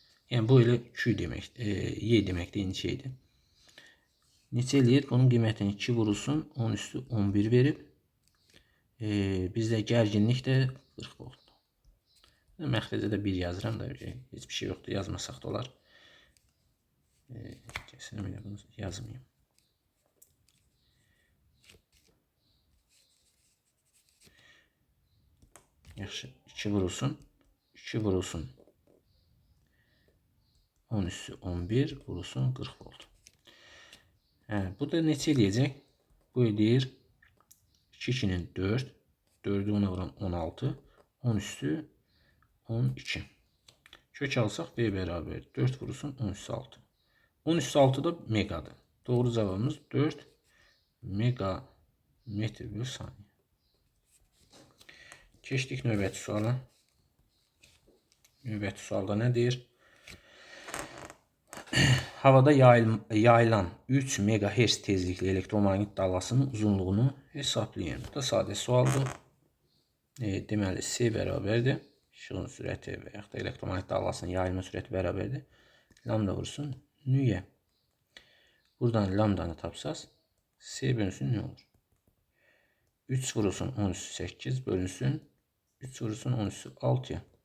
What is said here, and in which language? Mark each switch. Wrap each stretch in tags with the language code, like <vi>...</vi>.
<az>Yəni bu ilə Q demək, Y deməkdir, eyni şeydir. Neçə eləyir? Bunun qiymətini 2 vurulsun, 10 üstü 11 verib. Bizdə gərginlik də 40 volt. Məxrəcə də 1 yazıram da, heç bir şey yoxdur, yazmasaq da olar.</az> <tr>Kesinlikle bunu yazmayayım.</tr> <az>Yaxşı, 2 vurulsun, 2 vurulsun. 10 üstü 11 vurulsun 40 volt. Bu da neçə eləyəcək? Bu eləyir 2'nin 4. 4'ü ona vuran 16. 10 üstü 12. Kök alsaq V bərabər 4 vurulsun 10 üstü 6. 10 üstü 6 da megadır.</az> <tr>Doğru cevabımız 4 megametr bölü saniye.</tr> <az>Keçdik növbəti suala. Növbəti sualda nə deyir?</az> <tr>Havada yayılan 3 MHz tezlikli elektromagnet dalgasının uzunluğunu hesaplayın.</tr> <az>Bu da sadə sualdır. Deməli, C bərabərdir. İşığın sürəti və yaxud da elektromagnet dalgasının yayılma sürəti bərabərdir. Lambda vursun nüyə. Buradan lambdanı tapsaz, C bölünsün nə olur? 3 vurulsun 10 üstü 8 bölünsün 3 vurulsun 10 üstü 6'ya.</az>